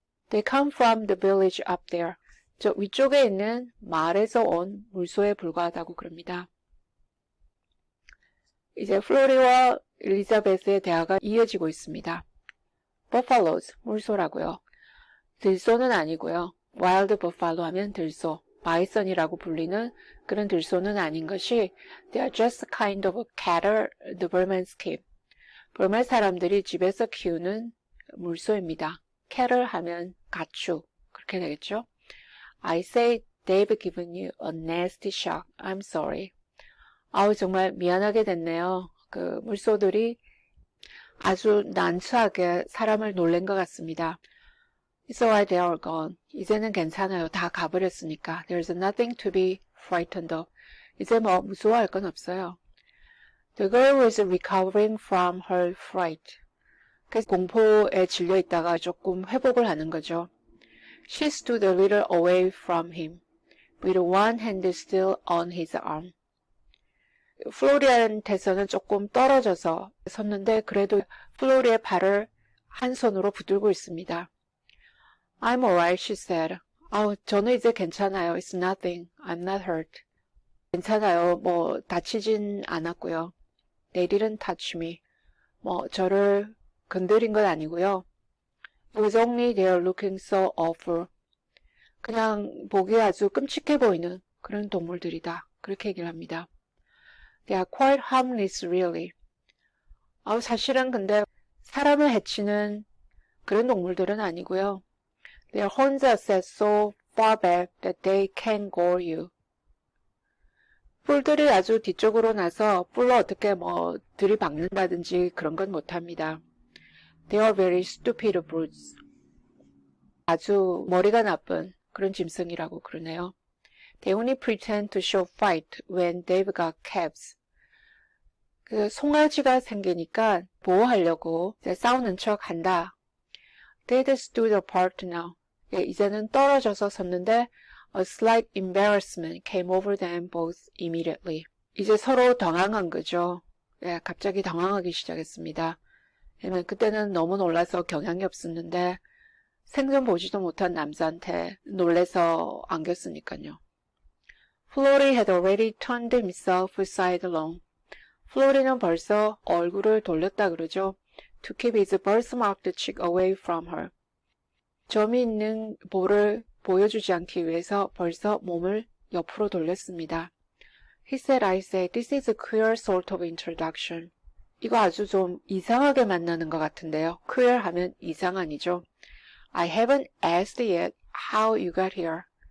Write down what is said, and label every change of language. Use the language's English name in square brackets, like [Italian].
[English] They come from the village up there. [Korean] 저 위쪽에 있는 마을에서 온 물소에 불과하다고 그럽니다. 이제 플로리와 엘리자베스의 대화가 이어지고 있습니다. buffaloes, 물소라고요. 들소는 아니고요. [English] wild buffalo [Korean] 하면 들소, 바이선이라고 불리는 그런 들소는 아닌 것이 [English] they are just kind of cattle the Burmans keep. [Korean] burma 사람들이 집에서 키우는 물소입니다. cattle 하면 가축, 그렇게 되겠죠. [English] I say they've given you a nasty shock. I'm sorry. [Korean] 정말 미안하게 됐네요. 그 물소들이 아주 난처하게 사람을 놀란 것 같습니다. [English] It's alright, they are gone. [Korean] 이제는 괜찮아요. 다 가버렸으니까. [English] There's nothing to be frightened of. [Korean] 이제 무서워할 건 없어요. [English] The girl was recovering from her fright. [Korean] 그래서 공포에 질려 있다가 조금 회복을 하는 거죠. [English] She stood a little away from him, with one hand still on his arm. [Korean] 플로리한테서는 조금 떨어져서 섰는데 그래도 플로리의 발을 한 손으로 붙들고 있습니다. [English] I'm alright, she said. [Korean] 저는 이제 괜찮아요. [English] It's nothing. I'm not hurt. [Korean] 괜찮아요. 뭐 다치진 않았고요. [English] They didn't touch me. [Korean] 뭐 저를 건드린 건 아니고요. [English] It was only they're looking so awful. [Korean] 그냥 보기에 아주 끔찍해 보이는 그런 동물들이다. 그렇게 얘기를 합니다. [English] They are quite harmless, really. [Korean] 사실은 근데 사람을 해치는 그런 동물들은 아니고요. [English] Their horns are set so far back that they can gore you. [Korean] 뿔들이 아주 뒤쪽으로 나서 뿔로 어떻게 뭐 들이박는다든지 그런 건 못합니다. [English] They are very stupid brutes. [Korean] 아주 머리가 나쁜 그런 짐승이라고 그러네요. [English] They only pretend to show fight when they've got calves. [Korean] 그 송아지가 생기니까 보호하려고 이제 싸우는 척 한다. [English] They'd stood apart now. [Korean] 이제는 떨어져서 섰는데 [English] A slight embarrassment came over them both immediately. [Korean] 이제 서로 당황한 거죠. 갑자기 당황하기 시작했습니다. 왜냐면 그때는 너무 놀라서 경향이 없었는데 생전 보지도 못한 남자한테 놀래서 안겼으니까요. [English] Flory had already turned himself sidelong. [Korean] 플로리는 벌써 얼굴을 돌렸다 그러죠. [English] To keep his birthmarked cheek away from her. [Korean] 점이 있는 볼을 보여주지 않기 위해서 벌써 몸을 옆으로 돌렸습니다. [English] He said, I said, this is a queer sort of introduction. [Korean] 이거 아주 좀 이상하게 만나는 것 같은데요. queer 하면 이상한이죠. [English] I haven't asked yet how you got here.